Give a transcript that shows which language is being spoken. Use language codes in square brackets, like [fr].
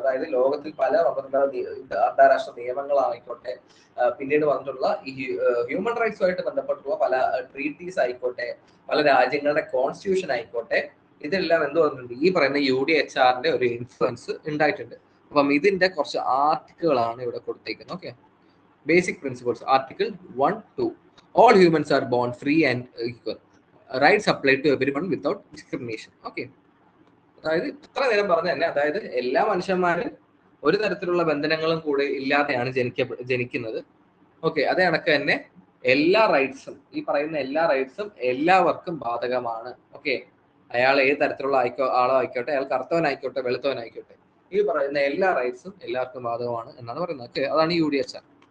[ml] അതായത് ലോകത്തിൽ പല അന്താരാഷ്ട്ര നിയമങ്ങളായിക്കോട്ടെ, പിന്നീട് വന്നിട്ടുള്ള ഈ ഹ്യൂമൻ റൈറ്റ്സുമായിട്ട് ബന്ധപ്പെട്ടുള്ള പല ട്രീറ്റീസ് ആയിക്കോട്ടെ, പല രാജ്യങ്ങളുടെ കോൺസ്റ്റിറ്റ്യൂഷൻ ആയിക്കോട്ടെ, ഇതെല്ലാം എന്ത് വന്നിട്ടുണ്ട്? ഈ പറയുന്ന UDHRന്റെ ഒരു ഇൻഫ്ലുവൻസ് ഉണ്ടായിട്ടുണ്ട്. അപ്പം ഇതിന്റെ കുറച്ച് ആർട്ടിക്കിളാണ് ഇവിടെ കൊടുത്തേക്കുന്നത്. Okay, basic principles. Article 1-2. [en] All humans are born free and equal. Rights apply to everyone without discrimination. [ml] Okay, അതായത് ഇത്ര നേരം പറഞ്ഞ തന്നെ, അതായത് എല്ലാ മനുഷ്യന്മാരും ഒരു തരത്തിലുള്ള ബന്ധനങ്ങളും കൂടെ ഇല്ലാതെയാണ് ജനിക്കുന്നത്. ഓക്കെ, അതേ കണക്ക് തന്നെ എല്ലാ റൈറ്റ്സും, ഈ പറയുന്ന എല്ലാ റൈറ്റ്സും എല്ലാവർക്കും ബാധകമാണ്. ഓക്കെ, അയാൾ ഏത് തരത്തിലുള്ള ആളോ ആയിക്കോട്ടെ, അയാൾ കറുത്തവനായിക്കോട്ടെ വെളുത്തവനായിക്കോട്ടെ, ഈ പറയുന്ന എല്ലാ റൈറ്റ്സും എല്ലാവർക്കും ബാധകമാണ് എന്നാണ് പറയുന്നത്. ഓക്കെ, അതാണ് UDHR.